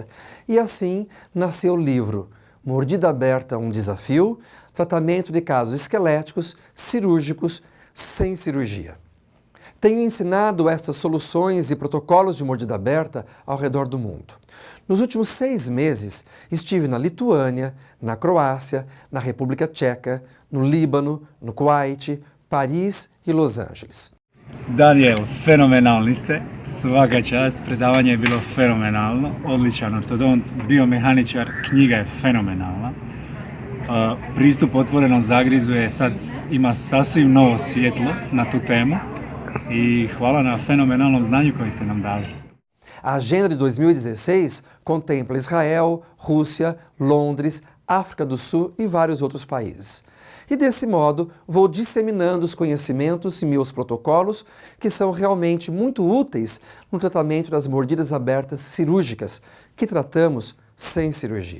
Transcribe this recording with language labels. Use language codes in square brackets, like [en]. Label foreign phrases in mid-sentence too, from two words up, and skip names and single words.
[pt] E assim nasceu o livro Mordida Aberta, um Desafio, tratamento de casos esqueléticos, cirúrgicos, sem cirurgia. Tenho ensinado estas soluções e protocolos de mordida aberta ao redor do mundo. Nos últimos 6 meses, estive na Lituânia, na Croácia, na República Tcheca, no Líbano, no Kuwait, Paris i Los Angeles. [hr] Daniel, fenomenalni ste, svaka čast, predavanje je bilo fenomenalno, odličan ortodont, biomehaničar, knjiga je fenomenalna. Pristup otvorenom zagrizu je sad ima sasvim novo svjetlo na tu temu i hvala na fenomenalnom znanju koje ste nam dali. [pt] A agenda de 2016 contempla Israel, Rússia, Londres, África do Sul e vários outros países. E desse modo, vou disseminando os conhecimentos e meus protocolos que são realmente muito úteis no tratamento das mordidas abertas cirúrgicas, que tratamos sem cirurgia.